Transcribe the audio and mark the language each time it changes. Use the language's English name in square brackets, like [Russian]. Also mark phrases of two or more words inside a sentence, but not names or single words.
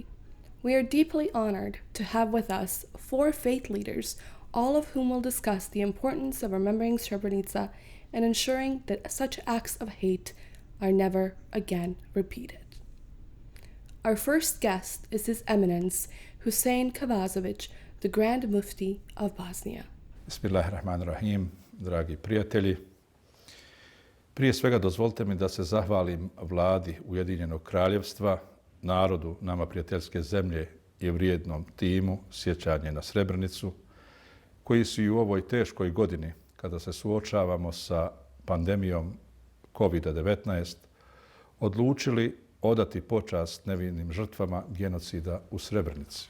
[English] We are deeply honored to have with us 4 faith leaders, all of whom will discuss the importance of remembering Srebrenica and ensuring that such acts of hate are never again repeated. Our first guest is His Eminence Hussein Kavazović, the Grand Mufti of Bosnia. [Bosnian] Bismillahirrahmanirrahim, dragi prijatelji. Prije svega dozvolite mi da se zahvalim vladi Ujedinjenog kraljevstva, narodu nama prijateljske zemlje i vrijednom timu sjećanje na Srebrenicu, koji su i u ovoj teškoj godini, kada se suočavamo sa pandemijom COVID-19, odlučili odati počast nevinim žrtvama genocida u Srebrenici.